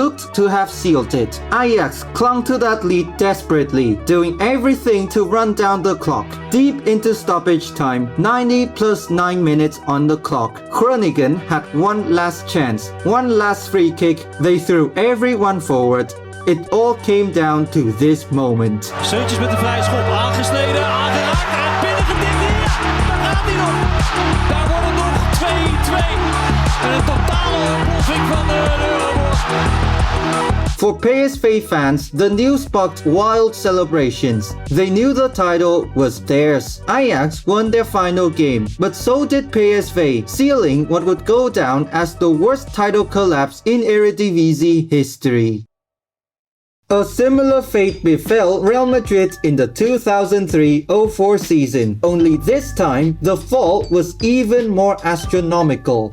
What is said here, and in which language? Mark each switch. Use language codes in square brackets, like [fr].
[en] looked to have sealed it. Ajax clung to that lead desperately, doing everything to run down the clock. Deep into stoppage time, 90 plus 9 minutes on the clock, Groningen had one last chance, one last free kick. They threw everyone forward. It all came down to this moment. [nl] Seuntjes met de vrije schop, aangesneden, aangeraakt en binnengetikt. Ja, daar gaat hij nog. Daar wordt het nog 2-2. En een totale ontploffing van de Euroborg. [en] For PSV fans, the news sparked wild celebrations. They knew the title was theirs. Ajax won their final game, but so did PSV, sealing what would go down as the worst title collapse in Eredivisie history. A similar fate befell Real Madrid in the 2003-04 season, only this time the fall was even more astronomical.